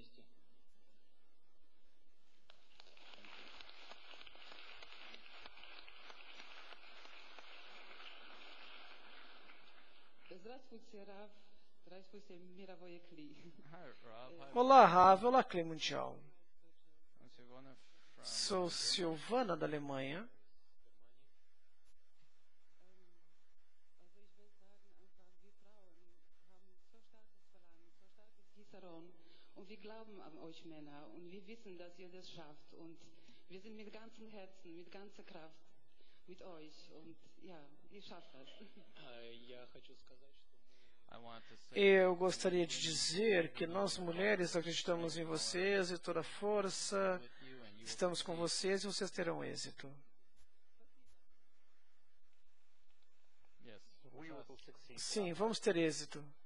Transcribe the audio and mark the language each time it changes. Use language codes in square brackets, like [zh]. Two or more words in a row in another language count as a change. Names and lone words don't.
[pt] Olá, Rav. Olá, Clé Mundial. Sou Silvana, da Alemanha. [de] Und wir glauben an euch Männer und wir wissen, dass ihr das schafft und wir sind mit ganzem Herzen, mit ganzer Kraft mit euch und ja, ihr schafft das. [pt] Eu gostaria de dizer que nós mulheres acreditamos em vocês e toda força, estamos com vocês e vocês terão êxito. Sim, vamos ter êxito.